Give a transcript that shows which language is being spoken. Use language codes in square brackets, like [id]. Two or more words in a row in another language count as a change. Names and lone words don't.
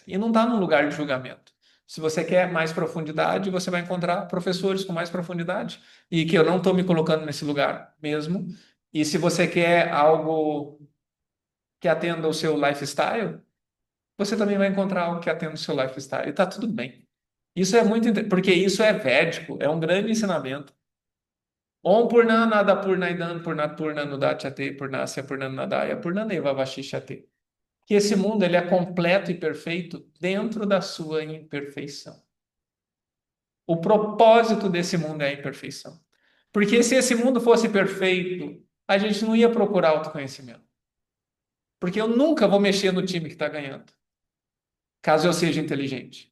[pt] E não está num lugar de julgamento. Se você quer mais profundidade, você vai encontrar professores com mais profundidade. E que eu não estou me colocando nesse lugar mesmo. E se você quer algo que atenda ao seu lifestyle, você também vai encontrar algo que atenda ao seu lifestyle. E está tudo bem. Isso é muito, porque isso é védico, é um grande ensinamento. [sa] ॐ पूर्णनद पूर्णइदन् पूर्णात् पूर्णनुदच्यते पूर्णस्य पूर्णनदय पूर्णनेव वशिष्यते. [pt] Que esse mundo ele é completo e perfeito dentro da sua imperfeição. O propósito desse mundo é a imperfeição. Porque se esse mundo fosse perfeito, a gente não ia procurar autoconhecimento. Porque eu nunca vou mexer no time que está ganhando, caso eu seja inteligente.